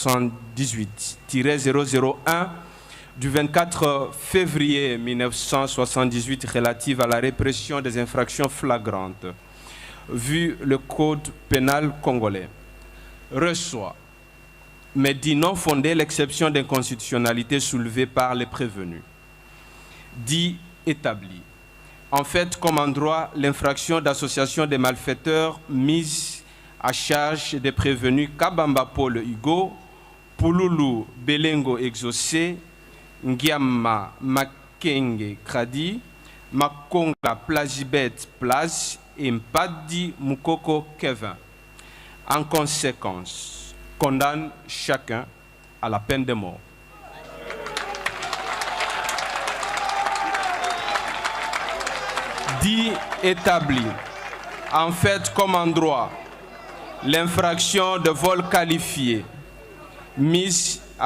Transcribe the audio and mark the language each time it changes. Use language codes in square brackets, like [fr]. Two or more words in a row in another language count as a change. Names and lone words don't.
[fr] 78-001 du 24 février 1978 relative à la répression des infractions flagrantes, vu le code pénal congolais, reçoit, mais dit non fondé l'exception d'inconstitutionnalité soulevée par les prévenus, dit établi. En fait, comme en droit, l'infraction d'association des malfaiteurs mise à charge des prévenus Kabamba Paul Hugo, Pululu Belengo Exaucé, Ngiama Makenge Kradi, Makonga Plazibet Plaz et Mpadi Mukoko Kevin. En conséquence, condamne chacun à la peine de mort. Dit établi, en fait comme en droit, l'infraction de vol qualifié mise à